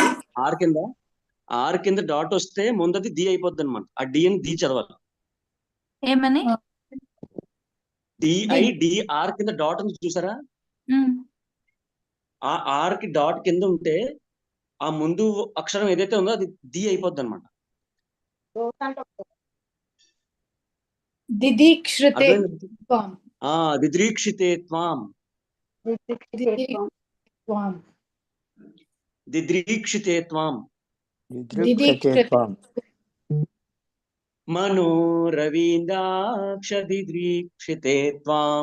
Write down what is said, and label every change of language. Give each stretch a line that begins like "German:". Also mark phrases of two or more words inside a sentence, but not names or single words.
Telugu: ఆర్ కింద డాట్ వస్తే ముందది ది అయిపోద్ది అనమాట. ఆ డి అని ది చదవాలి. ఏమని? DIDR కింద డాట్ ఉంది చూసారా? ఆ ఆర్ కి డాట్ కింద ఉంటే ఆ ముందు అక్షరం ఏదైతే ఉందో అది ది అయిపోద్ది అనమాట.
Sanskrit: दिदिक्षिते त्वम्. दिदृक्षिते त्वम्. दिदृक्षिते त्वम्. दिदृक्षिते त्वम्. मनो रविन्दाक्ष दिदृक्षिते त्वम्.